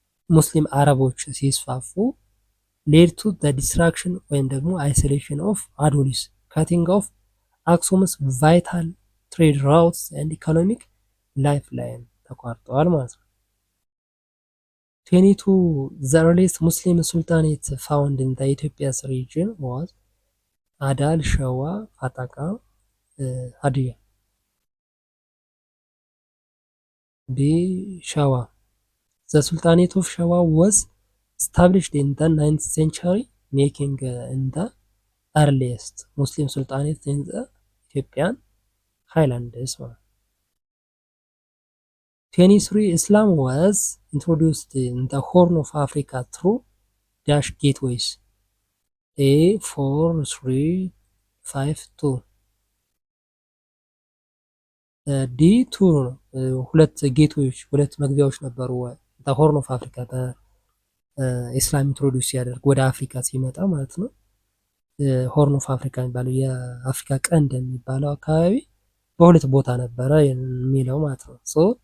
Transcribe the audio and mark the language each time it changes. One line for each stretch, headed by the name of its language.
Amharic: ሙስሊም አረቦች ሲስፋፉ
English: led to the destruction
Amharic: ወይም ደግሞ
English: isolation of አዶሊስ cutting off አክሱምስ vital trade routes and economic ላይፍ ላይን
Amharic: ተቋርጠዋል ማለት ነው።
English: 22 the earliest Muslim sultanate found in the Ethiopia's region was አዳል፣ ሸዋ፣ ፋጣቃ፣ ሀዲያ። B. ሸዋ the Sultanate of Shawa was established in the 9th century making in the earliest Muslim sultanate in the Ethiopian highlands. 23 Islam was introduced in the Horn of Africa through dash gateways.
Amharic: A 4 3 5 2 ዲ 2 ሁለት ጌትዌዎች ሁለት መግቢያዎች ነበሩ።
English: ሆርን ኦፍ አፍሪካ
Amharic: በኢስላም ኢንትሮዲውስ ሲያደርግ ወደ አፍሪካ ሲመጣ ማለት ነው። ሆርን ኦፍ አፍሪካ የሚባለው የአፍሪካ ቀንድ የሚባለው አካባቢ በሁለት ቦታ ነበረ የሚለው ማለት ነው። ሶ